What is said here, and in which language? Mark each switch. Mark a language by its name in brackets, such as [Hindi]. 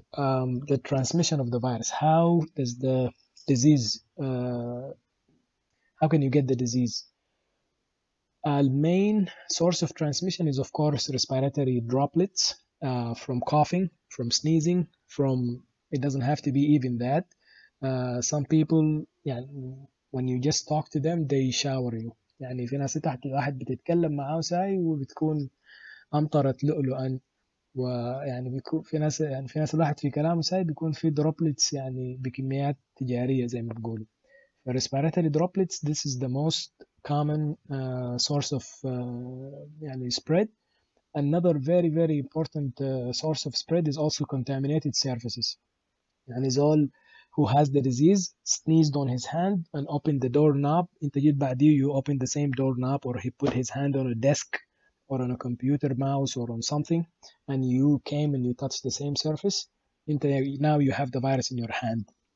[English] the transmission of the virus. How does the disease, how can you get the disease? Main source of transmission is, of course, respiratory droplets from coughing, from sneezing, from, it doesn't have to be even that. Some people, يعني when you just talk to them they shower you. [Arabic] يعني في ناس تحت واحد بتتكلم معاه ساي وبتكون أمطرت لؤلؤا، ويعني بيكون في ناس، يعني في ناس الواحد في كلامه ساي بيكون في droplets يعني بكميات تجارية زي ما بقولوا. [English] respiratory droplets, this is the most common source of يعني spread. Another very very important source of spread is also contaminated surfaces. يعني زول who has the disease sneezed on his hand and opened the doorknob, [Arabic] انت جيت بعديه [English] you opened the same doorknob, or he put his hand on a desk or on a computer mouse or on something and you came and you touched the same surface, now you have the virus in your hand.